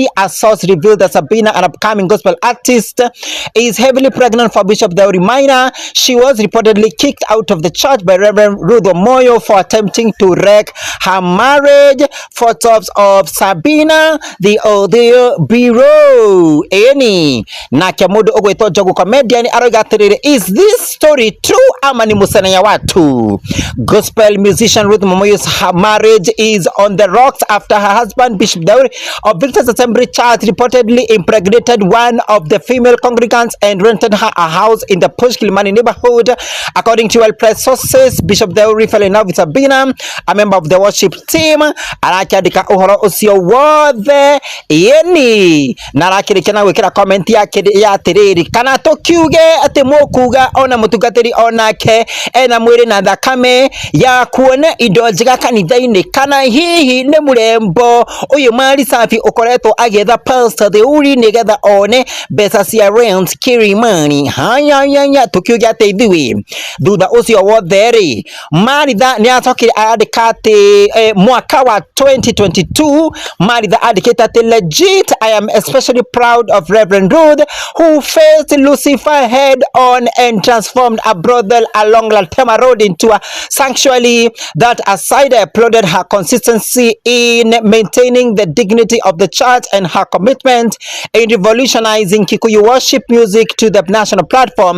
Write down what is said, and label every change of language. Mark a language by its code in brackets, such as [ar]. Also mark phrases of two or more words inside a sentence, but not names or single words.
[en] A source revealed that Sabina, an upcoming gospel artist, is heavily pregnant for Bishop Theuri Maina. She was reportedly kicked out of the church by Reverend Ruth Wamoyo for attempting to wreck her marriage. Photos of Sabina, the audio bureau. [ki] Any nake mundu ugwitwo Njogu comedian aroiga atiriri, [en] is this story true [sw] ama ni musana ya watu? [en] Gospel musician Ruth Wamoyo's marriage is on the rocks after her husband Bishop Theuri of Victor's Assembly Church reportedly impregnated one of the female congregants and rented her a house in the Posh Kilimani neighborhood. According to well-placed sources, Bishop Theuri fell in love with Sabina, a member of the worship team. [ki] Arakiandika uhoro ucio wothe yeni narakirikana gwikira comment yake ya atiriri, kana tukiuge ati mukuga ona mutungatiri onake ena mwiri na thakame ya kuona indo njega kanitha-ini, kana hihi ni murembo uyu mari safi ukoretwo agetha Pastor Theuri nigetha one mbeca cia rent Kilimani. Haya tukiuge ati ithui thutha ucio wothe ri Maritha ni acokire arandika ati mwaka wa 2022 Maritha andikite ati [en] legit, I am especially proud of Reverend Ruth, who faced Lucifer head on and transformed a brothel along Latema Road into a sanctuary. That aside, I applauded her consistency in maintaining the dignity of the church and her commitment in revolutionizing Kikuyu worship music to the national platform.